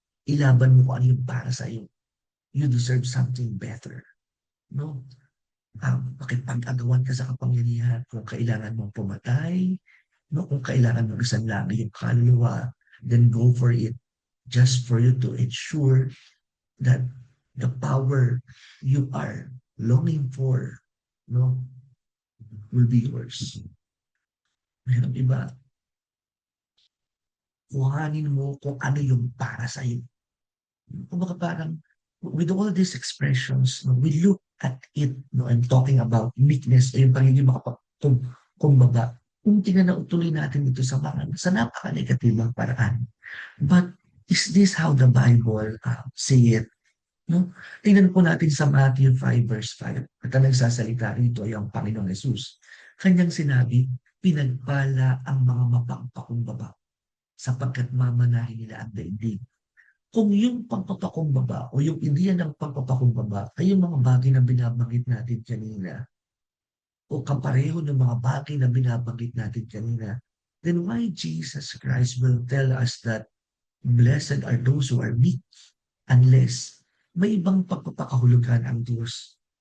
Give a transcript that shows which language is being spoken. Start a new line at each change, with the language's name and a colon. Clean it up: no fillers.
Filipino: Ilaban mo kung ano yung para sa iyo.
English: You deserve something better.
Filipino: No? Makipag-agawan ka sa kapangyarihan kung kailangan mong pumatay,
English: No,
Filipino: kung kailangan mo isanlagi yung kaluluwa,
English: then go for it just for you to ensure that the power you are longing for, no, will be yours.
Filipino: Mayroong iba, kuhanin mo kung ano yung para sa'yo. Kumbaga parang,
English: with all these expressions,
Filipino: no,
English: we look at it,
Filipino: no,
English: I'm talking about meekness,
Filipino: o yung pagiging kumbaga, kung tinanautuloy natin ito sa napaka-negatibang paraan.
English: But is this how the Bible say it?
Filipino: No? Tingnan po natin sa Matthew 5 verse 5. At ang nagsasalita rito ay ang Panginoong Yesus. Kanyang sinabi, pinagpala ang mga mapagpakumbaba sapagkat mamanahin nila ang daigdig. Kung yung pagpapakumbaba o yung ideya ng pagpapakumbaba ay yung mga bagay na binabanggit natin kanina o kapareho ng mga bagay na binabanggit natin kanina,
English: then why Jesus Christ will tell us that blessed are those who are meek
Filipino: unless may ibang pagpapakahulugan ang Diyos.